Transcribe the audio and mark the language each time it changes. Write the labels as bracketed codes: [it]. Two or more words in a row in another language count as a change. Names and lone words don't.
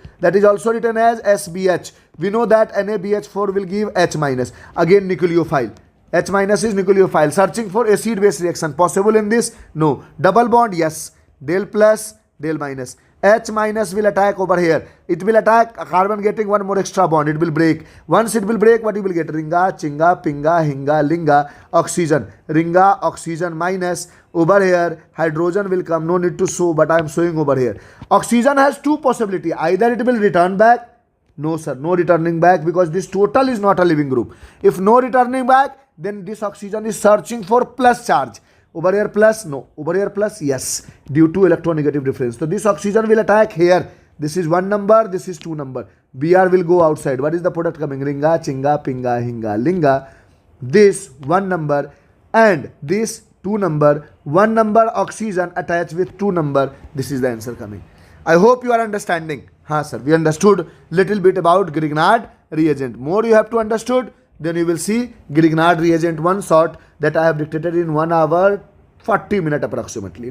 [en] That is also written as SBH. We know that NaBH4 will give H minus. Again nucleophile. H minus is nucleophile. Searching for acid base reaction. Possible in this? No. Double bond? Yes. Del plus, del minus. H minus will attack over here. It will attack carbon getting one more extra bond. It will break. Once it will break, what you will get? Ringa, chinga, pinga, hinga, linga, oxygen. Ringa, oxygen minus. Over here, hydrogen will come. No need to show, but I am showing over here. Oxygen has 2 possibilities. Either it will return back. No sir, no returning back because this total is not a living group. If no returning back, then this oxygen is searching for plus charge. Over here plus, no. Over here plus, yes. Due to electronegative difference. So this oxygen will attack here. This is 1 number, this is 2 number. Br will go outside. What is the product coming? Ringa, chinga, pinga, hinga, linga. This 1 number and this 2 number. 1 number oxygen attached with 2 number. This is the answer coming. I hope you are understanding. Ha sir, we understood little bit about Grignard reagent. More you have to understood. Then you will see Grignard reagent 1 shot that I have dictated in 1 hour 40 minutes approximately.